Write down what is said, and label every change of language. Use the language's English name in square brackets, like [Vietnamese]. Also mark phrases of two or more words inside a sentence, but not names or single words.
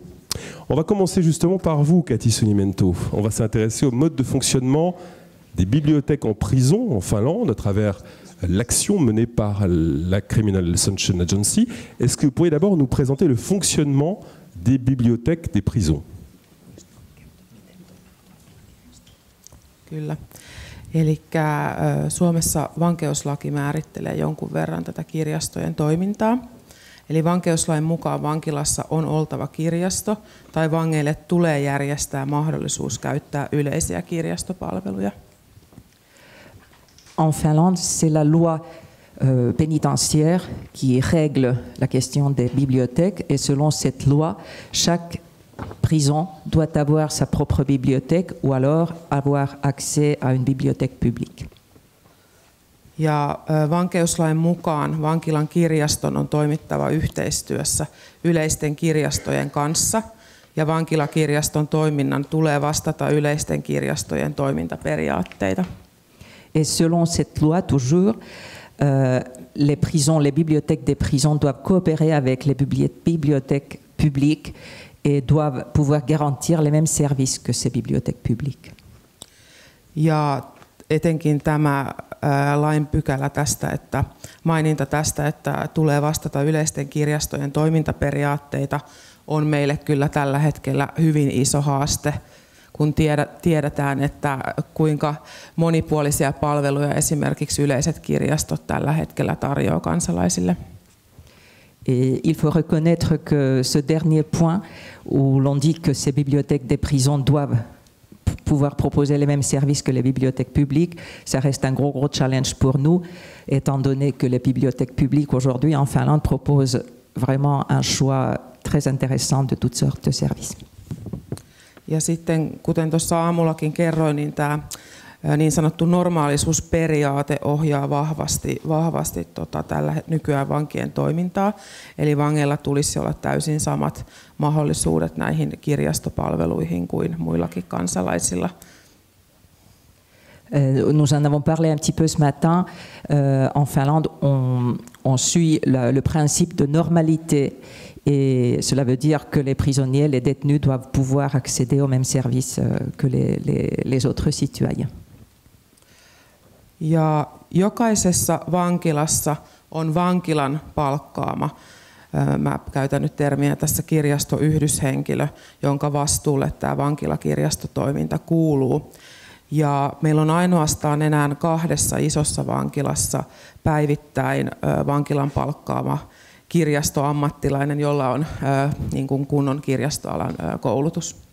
[French] On va commencer justement par vous, Kati Sulimento. On va s'intéresser au mode de fonctionnement des bibliothèques en prison en Finlande à travers l'action menée par la Criminal Sanction Agency. Est-ce que vous pourriez d'abord nous présenter le fonctionnement des bibliothèques des prisons? [Finnish] Kyllä. Elikkä Suomessa vankeuslaki määrittelee jonkun verran tätä kirjastojen toimintaa. Eli vankeuslain mukaan vankilassa on oltava kirjasto tai vangeille tulee järjestää mahdollisuus käyttää yleisiä kirjastopalveluja. [French] En Finlande, c'est la loi pénitentiaire qui règle la question des bibliothèques et selon cette loi, chaque prison doit avoir sa propre bibliothèque ou alors avoir accès à une bibliothèque publique. [Finnish] Ja vankeuslain mukaan vankilan kirjaston on toimittava yhteistyössä yleisten kirjastojen kanssa ja vankilakirjaston toiminnan tulee vastata yleisten kirjastojen toimintaperiaatteita. [French] Et selon cette loi toujours les prisons, les bibliothèques des prisons doivent coopérer avec les bibliothèques publiques et doivent pouvoir garantir les mêmes services que ces bibliothèques publiques. [Finnish] Ja etenkin tämä lain pykälä tästä, että maininta tästä, että tulee vastata yleisten kirjastojen toimintaperiaatteita, on meille kyllä tällä hetkellä hyvin iso haaste, kun tiedetään, että kuinka monipuolisia palveluja esimerkiksi yleiset kirjastot tällä hetkellä tarjoaa kansalaisille. [French] Et il faut reconnaître que ce dernier point où l'on dit que ces bibliothèques des prisons doivent pouvoir proposer les mêmes services que les bibliothèques publiques, ça reste un gros challenge pour nous, étant donné que les bibliothèques publiques aujourd'hui en Finlande proposent vraiment un choix très intéressant de toutes sortes de services. [Finnish] Ja sitten, kuten tuossa aamullakin kerroin, niin tämä niin sanottu normaalisuusperiaate ohjaa vahvasti tällä nykyään vankien toimintaa. Eli vangeilla tulisi olla täysin samat mahdollisuudet näihin kirjastopalveluihin kuin muillakin kansalaisilla. [French] Nous en avons parlé un petit peu ce matin. En Finlande, on suit le principe de normalité. Et cela veut dire que les prisonniers, les détenus doivent pouvoir accéder aux mêmes services que les autres citoyens. [Finnish] Ja jokaisessa vankilassa on vankilan palkkaama, mä käytän nyt termiä tässä, kirjastoyhdyshenkilö, jonka vastuulle tämä vankilakirjastotoiminta kuuluu. Ja meillä on ainoastaan enää 2 isossa vankilassa päivittäin vankilan palkkaama kirjastoammattilainen, jolla on niin kuin kunnon kirjastoalan koulutus.